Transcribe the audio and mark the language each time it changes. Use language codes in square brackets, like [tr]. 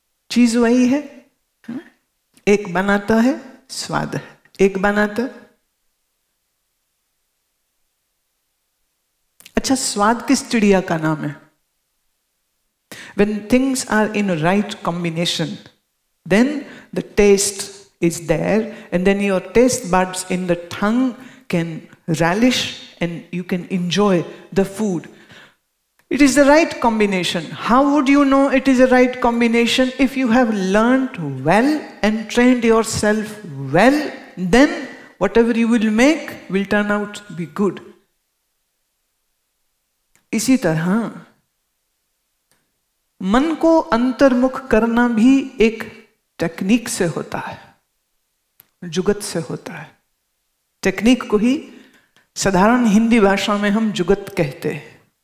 [hi] चीज वही है, एक बनाता है स्वाद है, एक बनाता। अच्छा, स्वाद किस चिड़िया का नाम है? [en] When things are in a right combination, then the taste is there, and then your taste buds in the tongue can relish and you can enjoy the food. It is the right combination. How would you know it is a right combination? If you have learned well and trained yourself well, then whatever you will make will turn out to be good. [hi] इसी तरह मन को अंतर्मुख करना भी एक technique से होता है, जुगत से होता है। टेक्निक को ही साधारण हिंदी भाषा में हम जुगत कहते हैं।